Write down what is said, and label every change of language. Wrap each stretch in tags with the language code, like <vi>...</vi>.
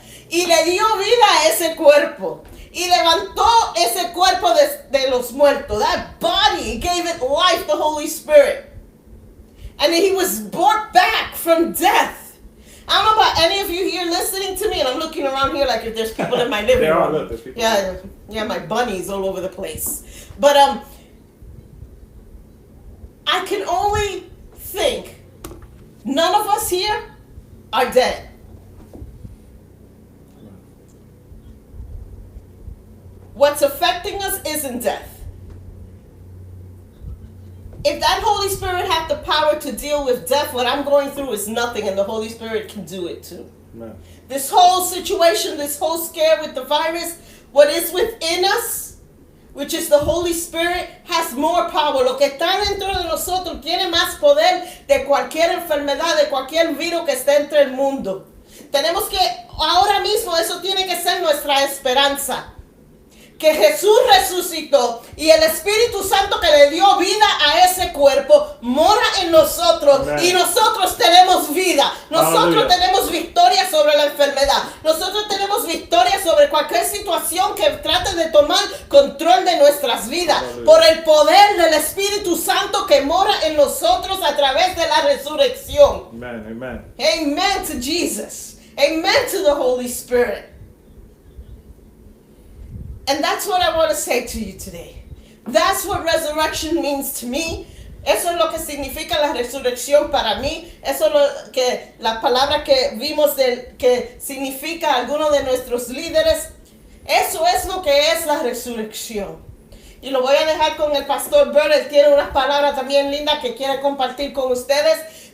<es>y le dio vida a ese cuerpo. Y levantó ese cuerpo de los muertos.</es> <en>That body, gave it life, the Holy Spirit. And he was brought back from death. I don't know about any of you here listening to me, and I'm looking around here like if there's people in my living There are, room. look, there's people. Yeah, my bunnies all over the place. But I can only think none of us here are dead. What's affecting us isn't death. If that Holy Spirit had the power to deal with death, what I'm going through is nothing, and the Holy Spirit can do it too. Amen. This whole situation, this whole scare with the virus, what is within us, which is the Holy Spirit, has more power.</en> <es>Lo que está dentro de nosotros tiene más poder de cualquier enfermedad, de cualquier virus que esté entre el mundo. Tenemos que, ahora mismo, eso tiene que ser nuestra esperanza. Que Jesús resucitó y el Espíritu Santo que le dio vida a ese cuerpo mora en nosotros. Amen. Y nosotros tenemos vida. Nosotros Hallelujah. tenemos victoria sobre la enfermedad. Nosotros tenemos victoria sobre cualquier situación que trate de tomar control de nuestras vidas. Hallelujah. Por el poder del Espíritu Santo que mora en nosotros a través de la resurrección. Amen. Amen.</es> <en>Amen to Jesus. Amen to the Holy Spirit. And that's what I want to say to you today. That's what resurrection means to me.</en> <es>Eso es lo que significa la resurrección para mí. Eso es lo que la palabra que vimos que significa alguno de nuestros líderes. Eso es lo que es la resurrección. Y lo voy a dejar con el pastor Bert. Él tiene unas palabras también lindas que quiere compartir con ustedes.</es>